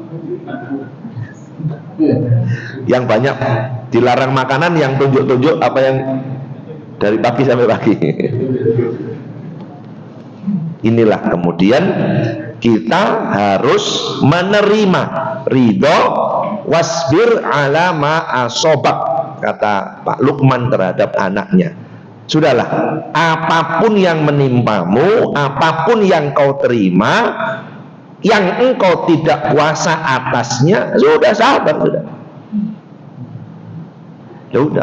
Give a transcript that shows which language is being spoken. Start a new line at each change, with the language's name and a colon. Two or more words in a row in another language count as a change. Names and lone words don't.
Indonesian: Yang banyak dilarang makanan, yang tunjuk-tunjuk apa yang dari pagi sampai pagi? Inilah kemudian kita harus menerima ridho,
Arabic: واصبر على ما أصابك,
Indonesian: kata Pak Luqman terhadap anaknya. Sudahlah, apapun yang menimpamu, apapun yang kau terima, yang engkau tidak kuasa atasnya, sudah sabar, sudah. Sudah.